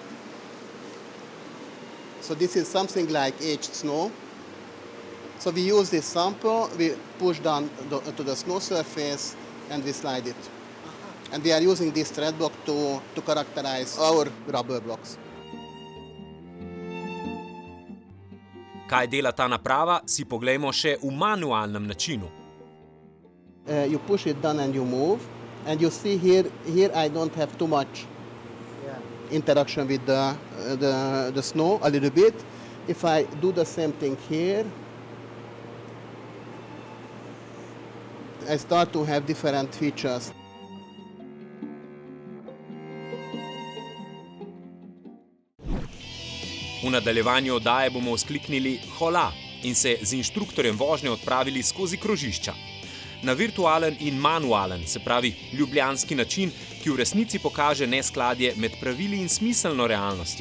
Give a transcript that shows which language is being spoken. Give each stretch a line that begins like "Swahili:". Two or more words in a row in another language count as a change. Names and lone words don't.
English: So this is something like aged snow. So we use this sample, we push down to the snow surface, and we slide it. And we are using this thread block to characterize our rubber blocks.
Slovenian: Kaj dela ta naprava, si poglejmo še v manualnem načinu.
English: You push it down and you move, and you see here I don't have too much interaction with the snow, a little bit. If I do the same thing here, I start to have different features.
Slovenian: V nadaljevanju oddaje bomo vzkliknili hola in se z inštruktorjem vožnje odpravili skozi krožišča. Na virtualen in manualen, se pravi ljubljanski način, ki v resnici pokaže neskladje med pravili in smiselno realnostjo.